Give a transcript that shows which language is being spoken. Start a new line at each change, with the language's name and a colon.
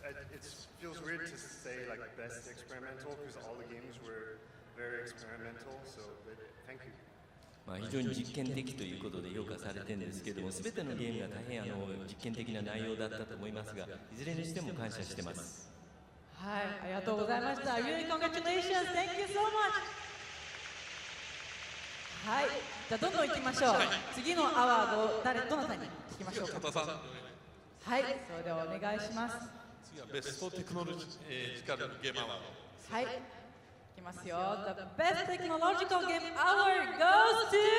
English: It feels weird to say like best experimental because all the games were very experimental. So, thank you.
Japanese: 非常に実験的ということで評価されてるんですけども、すべてのゲームが大変実験的な内容だったと思いますが、いずれにしても感謝してます。はい、ありがとうございました。
English: Really congratulations. Thank you so much.
Japanese: はい、じゃあどんどん行きましょう。次のアワードをどなたに聞きましょうか。はい、それではお願いします。次はベストテクノロジカルゲームアワード。はい、いきますよ。
English: The Best Technological Game Award goes to